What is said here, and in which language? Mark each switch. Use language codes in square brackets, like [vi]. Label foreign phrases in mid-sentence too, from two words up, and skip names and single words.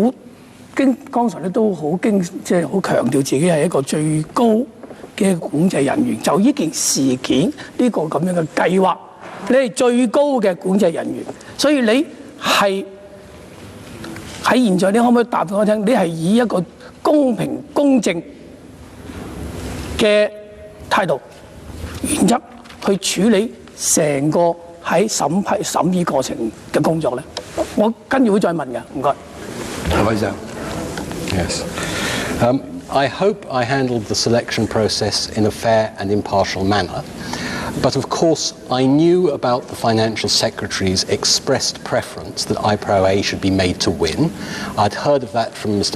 [yue] 剛才咧都好即係好強調自己係一個最高嘅管制人員，就呢件事件呢個咁樣嘅計劃，你係最高嘅管制人員，所以你係喺現在，你可唔可以答俾我聽？你係以一個公平公正嘅態度、原則去處理成個喺審議過程嘅工作咧？我跟住會再問嘅，唔該。何先生。 [en] Yes. I hope I handled the selection process in a fair and impartial manner. But of course, I knew about the Financial Secretary's expressed preference that IPRO-A should be made to win. I'd heard of that from Mr.